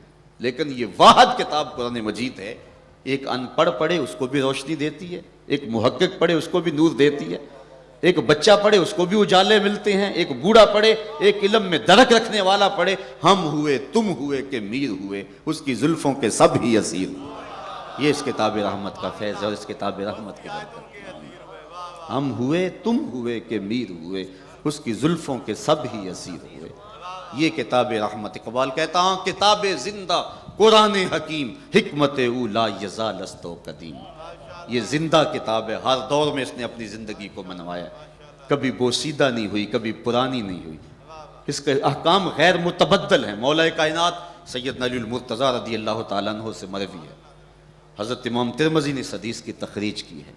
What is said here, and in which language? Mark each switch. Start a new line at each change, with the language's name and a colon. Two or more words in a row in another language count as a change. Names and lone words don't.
Urdu: لیکن یہ واحد کتاب قرآن مجید ہے، ایک ان پڑھ پڑھے اس کو بھی روشنی دیتی ہے، ایک محقق پڑھے اس کو بھی نور دیتی ہے، ایک بچہ پڑھے اس کو بھی اجالے ملتے ہیں، ایک بوڑھا پڑھے، ایک علم میں درک رکھنے والا پڑھے، ہم ہوئے تم ہوئے کہ میر ہوئے، اس کی زلفوں کے سب ہی اسیر ہوئے۔ یہ اس کتاب رحمت کا فیض ہے اور اس کتاب رحمت کے برکت۔ ہم ہوئے تم ہوئے کہ میر ہوئے، اس کی زلفوں کے سب ہی اسیر ہوئے۔ یہ کتاب رحمت، اقبال کہتا ہوں
Persian: کتاب زندہ قرآن حکیم، حکمت اولا یزال است و قدیم۔
Urdu: یہ زندہ کتاب ہے، ہر دور میں اس نے اپنی زندگی کو منوایا، کبھی بوسیدہ نہیں ہوئی، کبھی پرانی نہیں ہوئی۔ اس کے احکام غیر متبدل ہیں۔ مولا کائنات سیدنا علی المرتضیٰ
Arabic: رضی اللہ تعالیٰ عنہ
Urdu: سے مروی ہے، حضرت امام ترمذی نے اس حدیث کی تخریج کی ہے۔